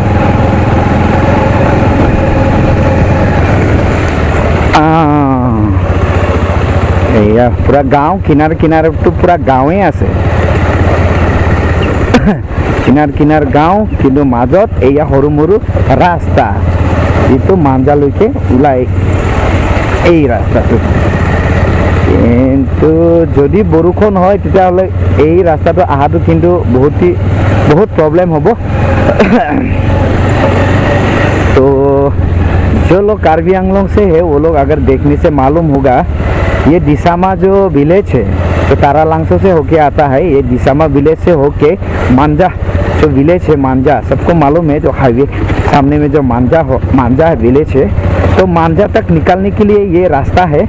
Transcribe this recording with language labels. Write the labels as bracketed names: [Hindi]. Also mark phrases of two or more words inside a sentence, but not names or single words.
[Assamese] এয়া পুৰা গাঁও কিনাৰটো পুৰা গাঁৱে আছে কিনাৰ গাঁও কিন্তু মাজত এয়া সৰু মৰু ৰাস্তা যিটো মাঞ্জালৈকে ওলাই এই ৰাস্তাটো কিন্তু যদি বৰষুণ হয় তেতিয়াহ'লে এই ৰাস্তা আহাতো কিন্তু বহুত প্ৰব্লেম হ'ব। [Hindi] तो जो लोग कार्बी आंगलोंग से है वो लोग अगर देखने से मालूम होगा ये दिसामा जो विलेज है जो तारालांगसो से होके आता है, ये दिसामा विलेज से होके मांजा जो विलेज है मांजा सबको मालूम है, जो हाईवे सामने में जो मांजा है विलेज है, तो मांजा तक निकलने के लिए ये रास्ता है।